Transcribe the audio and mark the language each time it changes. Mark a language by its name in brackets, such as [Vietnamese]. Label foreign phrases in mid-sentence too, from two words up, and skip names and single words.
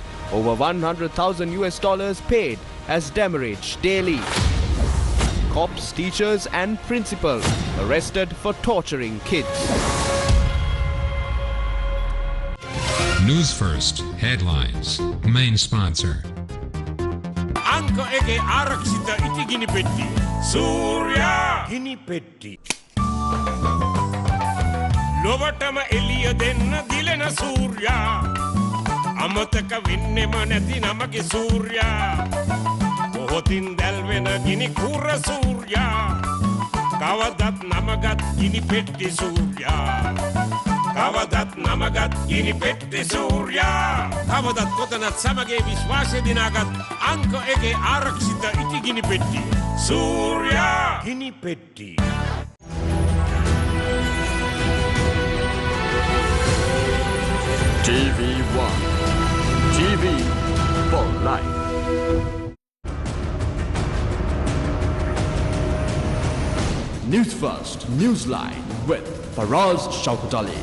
[English] Over $100,000 paid as demurrage daily. Cops, teachers and principal arrested for torturing kids. News First headlines. Main sponsor. [Sinhala] අංක එකේ ආරක්ෂිත ඉටිගිනි පෙට්ටි. Surya gini petti. ලොවටම එළිය දෙන්න දිලෙන Surya. අමතක වින්නෙම නැති නමගේ Surya. Kohotin දැල්වෙන ගිනි කුර Surya. කවදත් නමගත් ගිනි පෙට්ටි Surya. කවදත් නමගත් ගිනි පෙට්ටි Surya. කවදත් කොතනත් සමගේ විශ්වාසය දිනාගත් අංක එකේ ආරක්ෂිත ඉටි ගිනි පෙට්ටි Surya ගිනි පෙට්ටි. [English] TV1, TV for life. News First, Newsline with Faraz Shaukat Ali.